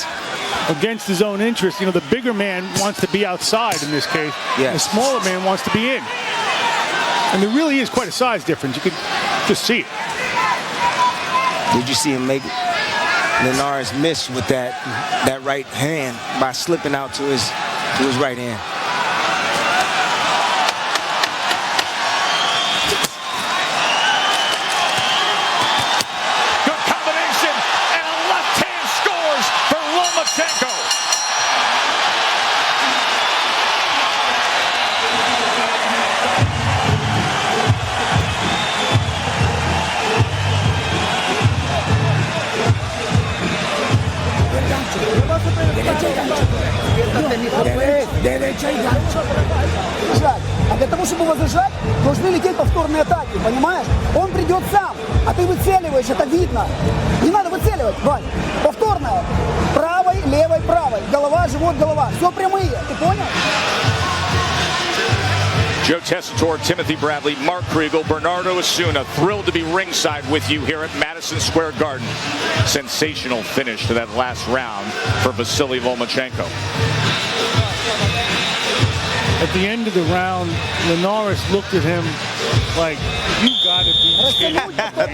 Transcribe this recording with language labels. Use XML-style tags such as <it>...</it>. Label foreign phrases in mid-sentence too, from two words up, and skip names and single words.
<en>Against his own interest, the bigger man wants to be outside in this case. Yes. The smaller man wants to be in. And there really is quite a size difference. You can just see it. Did you see him make Linares miss with that right hand by slipping out to his right hand?</en> <es>Derecha y gancho.</es> <ru>А для того, чтобы возражать, должны лететь повторные атаки, понимаешь? Он придет сам, а ты выцеливаешь, это видно. Не надо выцеливать, Вань. Повторная. Правой, левой, правой. Голова, живот, голова. Все прямые, ты понял?</ru> <en>Joe Tessitore, Timothy Bradley, Mark Kriegel, Bernardo Osuna, thrilled to be ringside with you here at Madison Square Garden. Sensational finish to that last round for Vasily Lomachenko. At the end of the round, Linares looked at him like, you gotta be kidding me.</en>